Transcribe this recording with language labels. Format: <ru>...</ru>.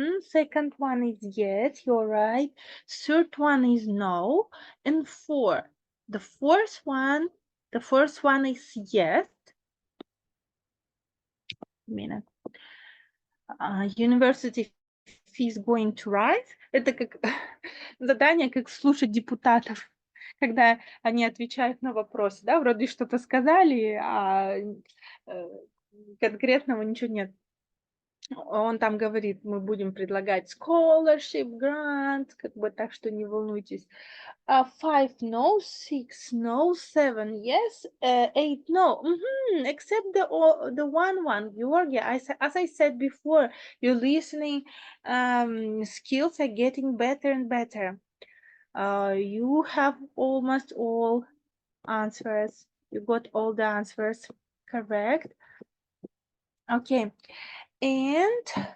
<en>Second one is yes, you're right. Third one is no. And four. The first one is yes. Minute. University fees going to rise.</en> <ru>Это как задание, как слушать депутатов, когда они отвечают на вопросы, да, вроде что-то сказали, а конкретного ничего нет. Он там говорит, мы будем предлагать scholarship, grant, как бы, так что не волнуйтесь.</ru> <en>5 no, 6 no, 7 yes, 8 no. Except the one, Georgia. As I said before, your listening skills are getting better and better. You have almost all answers. You got all the answers correct. Okay. And</en>